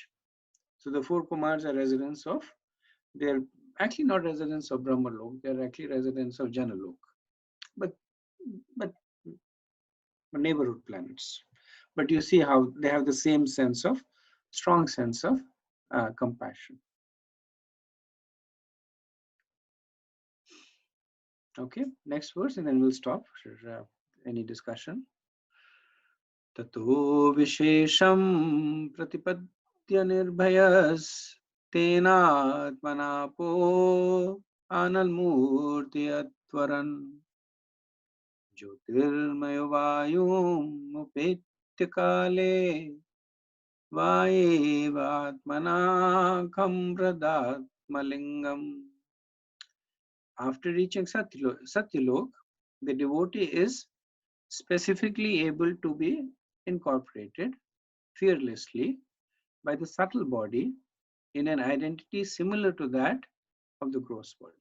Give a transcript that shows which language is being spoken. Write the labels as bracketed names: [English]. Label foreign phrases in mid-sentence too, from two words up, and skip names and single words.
[English] So the four Kumars are residents of, they're actually not residents of Brahmalok, they're actually residents of Janalok, but but neighborhood planets. But you see how they have the same sense of, strong sense of compassion. Okay, next verse, and then we'll stop for any discussion. [Sanskrit] ततो विशेषं प्रतिपत्य निर्भयस् तेनात्मनापो अनलमूर्ति अत्वरन् ज्योतिर्मयो वायुम् उपेत्य काले वायेवात्मना कम्रदात्मलिङ्गम्. [English] After reaching Satyalok, the devotee is specifically able to be incorporated fearlessly by the subtle body in an identity similar to that of the gross body.